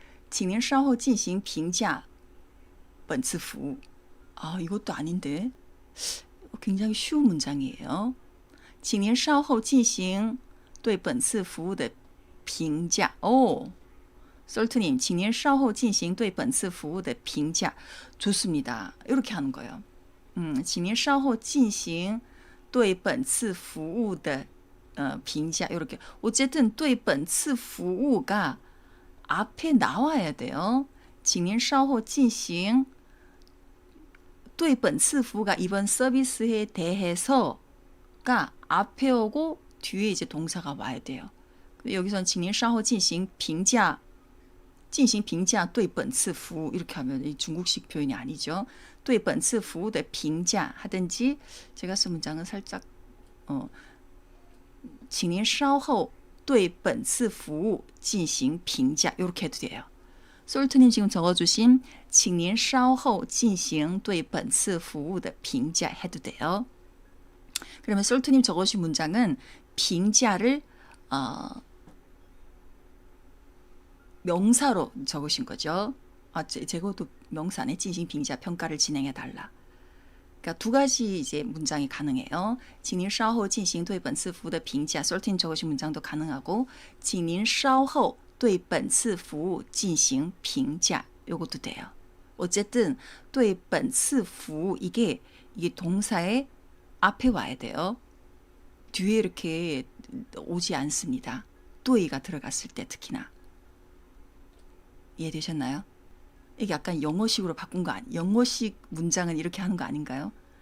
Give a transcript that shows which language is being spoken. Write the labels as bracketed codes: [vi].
[zh] 请您稍后进行评价本次服务 [ko] 이것도 아닌데. 굉장히 쉬운 문장이에요. [zh] 请您稍后进行对本次服务的评价 솔트님, 请您稍后进行对本次服务的评价 [ko] 좋습니다. 이렇게 하는 거예요. [zh] 请您稍后进行对本次服务的评价 [ko] 이렇게 어쨌든 [zh] 对本次服务 [ko] 가 앞에 나와야 돼요. [zh] 请您稍后进行对本次服务 [ko] 가 이번 서비스에 대해서가 앞에 오고 뒤에 이제 동사가 와야 돼요. 여기선 [zh] 请您稍后进行评价进行评价对本次服务 [ko] 이렇게 하면 이 중국식 표현이 아니죠. [zh] 对本次服务的评价 [ko] 하든지 제가 쓴 문장은 살짝 [zh] 请您稍后对本次服务进行评价 [ko] 이렇게 해도 돼요. 솔트님 지금 적어주신 [zh] 请您稍后进行对本次服务的评价 [ko] 해도 돼요. 그러면 솔트님 적어주신 문장은评价를 명사로 적으신 거죠. 제거도 명사네. [zh] 进行评价 [ko] 평가를 진행해 달라. 그러니까 두 가지 이제 문장이 가능해요. [zh] 请您稍后进行对本次服务的评价 [ko] 솔틴 적으신 문장도 가능하고 [zh] 请您稍后对本次服务进行评价 [ko] 요것도 돼요. 어쨌든 [zh] 对本次服务 [ko] 이게 동사의 앞에 와야 돼요. 뒤에 이렇게 오지 않습니다. 对가 들어갔을 때 특히나. 이해되셨나요? 이게 약간 영어식으로 바꾼 거 영어식 문장은 이렇게 하는 거 아닌가요?